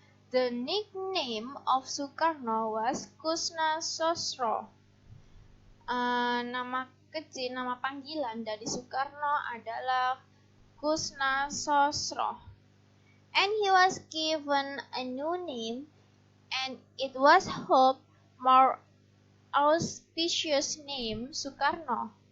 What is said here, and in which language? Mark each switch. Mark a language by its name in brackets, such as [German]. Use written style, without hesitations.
[English] The nickname of Soekarno was Kusna Sosro. [Indonesian] Nama panggilan dari Soekarno adalah Kusna Sosro. [English] And he was given a new name, and it was hoped more auspicious name Soekarno.